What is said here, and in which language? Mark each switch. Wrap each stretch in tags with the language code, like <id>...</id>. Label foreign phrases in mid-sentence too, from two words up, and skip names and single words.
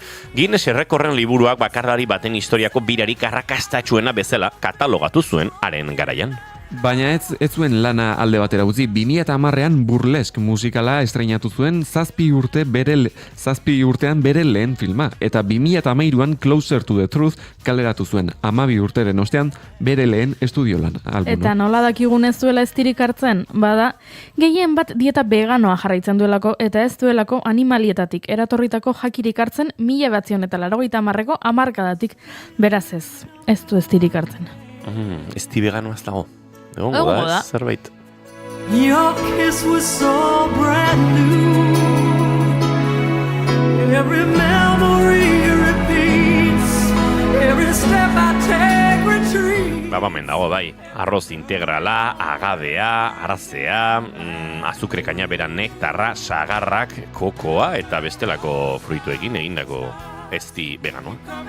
<eu>Guinness errekorren liburuak bakarlari baten historiako birarik arrakastatsuena bezala katalogatu zuen haren garaian. Baina ez zuen lana alde batera utzi. 2010an Burlesk musikala estreinatu zuen 7 urtean bere lehen filma, eta 2013an Closer to the Truth kaleratu zuen 12 urteren ostean bere lehen estudio lan albuma. Eta nola dakigun ez duela eztirik hartzen? Bada, gehien bat dieta veganoa jarraitzen duelako eta ez duelako animalietatik eratorritako jakirik hartzen 1980ko hamarkadatik. Beraz ez du eztirik hartzen. Ezti veganoa ez dago. Egongo da. Zerbait.</eu> <en>Your kiss was so brand new, every memory repeats, every step I take retreats.</en> <eu>Bamen dago bai, arroz integrala, agadea, arazea, azukre kainabera nektarra, sagarrak, kokoa eta bestelako fruituekin egindako ezti veganoa.</eu>